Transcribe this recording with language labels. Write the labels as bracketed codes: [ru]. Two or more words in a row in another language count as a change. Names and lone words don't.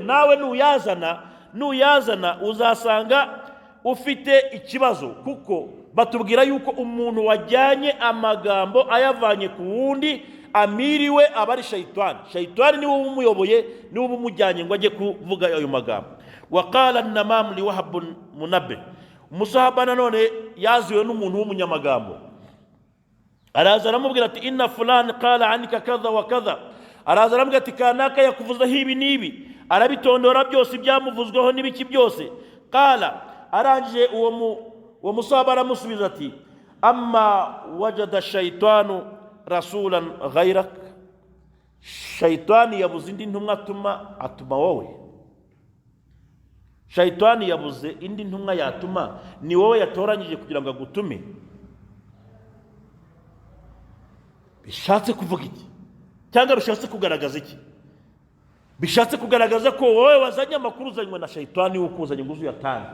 [rw] Nawe nuyazana uzasanga ufite ikibazo, kuko batubwira yuko umuntu wajyanye amagambo ayavanye ku wundi amiriwe aba ari shayitani. Shayitani niwe umuyoboye, niwe umujyanye ngo ajye kuvuga ayo magambo. [ar] وقال النمام [rw] li Wahb Munabbih, umusahaba nanone yaziwe n'umuntu w'umunyamagambo, araza aramubwira ati [ar] إن فلانا قال عنك كذا وكذا. [rw] Araza aramubwira ati kanaka yakuvuzaho ibi n'ibi, arabitondora byose ibyamuvuzweho n'ibiki byose. Qala, arangije uwo musahaba aramusubiza ati [ar] أما وجد الشيطان رسولا غيرك, [rw] shayitani yabuze indi ntumwa atuma wowe. Shayitani yabuze indi ntumwa yatuma, ni wowe yatoranyije kugira ngo agutume. Bishatse kuvuga iki? Cyangwa bishatse kugaragaza iki? Bishatse kugaragaza ko wowe wazanye amakuru uzanywe na shayitani ukuzanye ngo uzuyatanga.